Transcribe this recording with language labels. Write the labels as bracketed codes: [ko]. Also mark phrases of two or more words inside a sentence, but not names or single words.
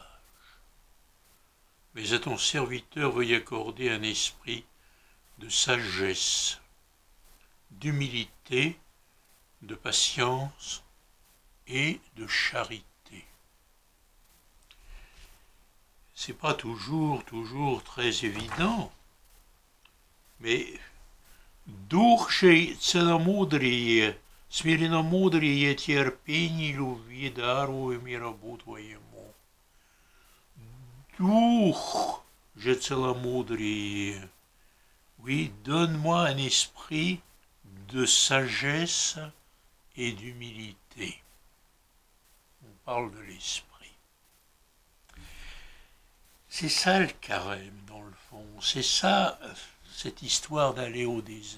[fr] Mais à ton serviteur veuille accorder un esprit de sagesse, d'humilité, de patience et de charité. C'est pas toujours très évident, mais [ru] дух целомудрие, смиренномудрие, терпение, любви, даруй мне рабу твоему. Дух же целомудрие. [fr] Oui, donne-moi un esprit de sagesse et d'humilité. On parle de l'esprit. C'est ça le carême, dans le fond. C'est ça, cette histoire d'aller au désert.